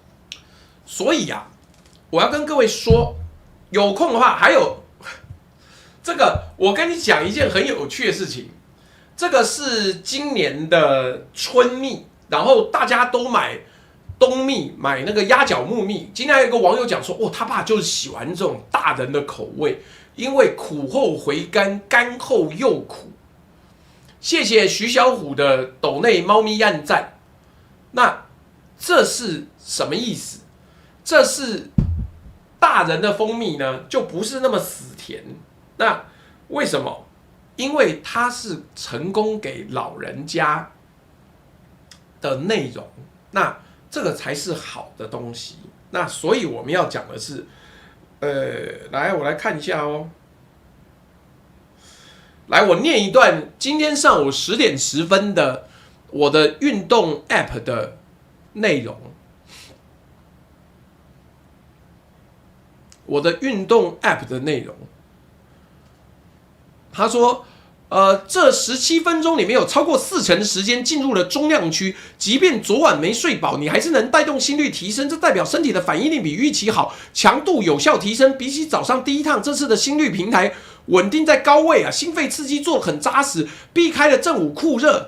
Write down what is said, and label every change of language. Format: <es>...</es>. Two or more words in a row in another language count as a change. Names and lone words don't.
<zh>所以啊。我要跟各位說，有空的話，還有這個我跟你講一件很有趣的事情，這個是今年的春蜜，然後大家都買冬蜜，買那個鴨腳木蜜。今天還有一個網友講說，他爸就是喜歡這種大人的口味，因為苦後回甘，甘後又苦。謝謝徐小虎的斗內貓咪按讚。那這是什麼意思？這是大人的蜂蜜呢，就不是那麼死甜。那為什麼？因為它是成功給老人家的內容，那這個才是好的東西。那所以我們要講的是，來，我來看一下哦。來，我念一段今天上午10點10分的我的運動 App 的內容。我的運動 App 的內容，他說，這17分鐘裡面有超過40%的時間進入了中量區，即便昨晚沒睡飽，你還是能帶動心率提升，這代表身體的反應力比預期好，強度有效提升。比起早上第一趟，這次的心率平台穩定在高位啊，心肺刺激做得很扎實，避開了正午酷熱。</zh>